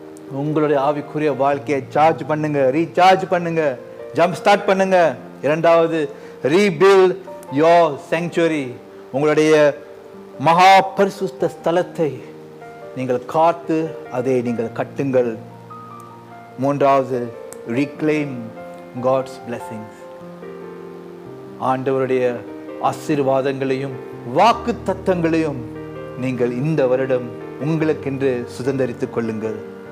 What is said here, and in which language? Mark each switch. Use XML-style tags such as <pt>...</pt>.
<ta>உங்களுடைய ஆவிக்குரிய வாழ்க்கையை சார்ஜ் பண்ணுங்க, ரீசார்ஜ் பண்ணுங்க, ஜம்ப் ஸ்டார்ட் பண்ணுங்க. இரண்டாவது,</ta> <en>Rebuild your sanctuary.</en> <ta>உங்களுடைய மகா பரிசுத்த ஸ்தலத்தை நீங்கள் காத்து அதை நீங்கள் கட்டுங்கள். மூன்றாவது,</ta> <en>reclaim God's blessings.</en> <ta>ஆண்டவருடைய ஆசீர்வாதங்களையும் வாக்கு தத்தங்களையும் நீங்கள் இந்த வருடம் உங்களுக்கென்று சுதந்தரித்துக் கொள்ளுங்கள்.</ta>